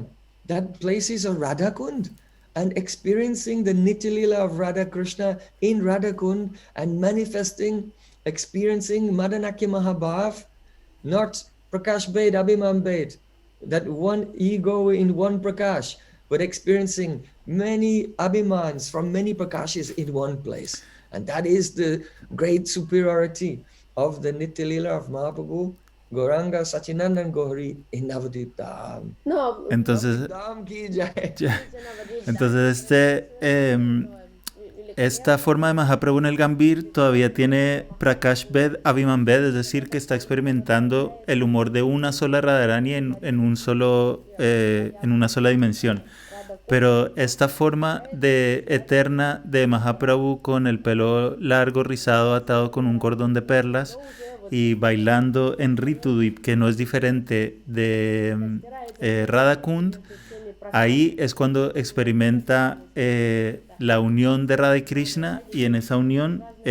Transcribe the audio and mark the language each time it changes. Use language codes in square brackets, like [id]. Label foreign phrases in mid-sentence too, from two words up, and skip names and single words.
[en] That place is a Radha Kund, and experiencing the [sa] नित्य लीला [en] of Radha Krishna in Radha Kund and manifesting, experiencing [sa] मादनाख्य महाभाव, [en] not [sa] प्रकाश भेद, अभिमान भेद, [en] that one ego in one Prakash, but experiencing many Abhimans from many Prakashas in one place. And that is the great superiority of the [sa] नित्य लीला [en] of Mahaprabhu Gauranga Sachinandan Gauri in Navadvip Dham. [es] No, Entonces, [hi] धाम की जय. [es] ya. Entonces esta forma de Mahaprabhu en el Gambhir todavía tiene [sa] प्रकाश भेद, अभिमान भेद, [es] es decir, que está experimentando el humor de una sola Radharani en una sola dimensión. Pero esta forma de eterna de Mahaprabhu con el pelo largo, rizado, atado con un cordón de perlas y bailando en Ritudvip, que no es diferente de Radha Kund, ahí es cuando experimenta la unión de Radha y Krishna, y en esa unión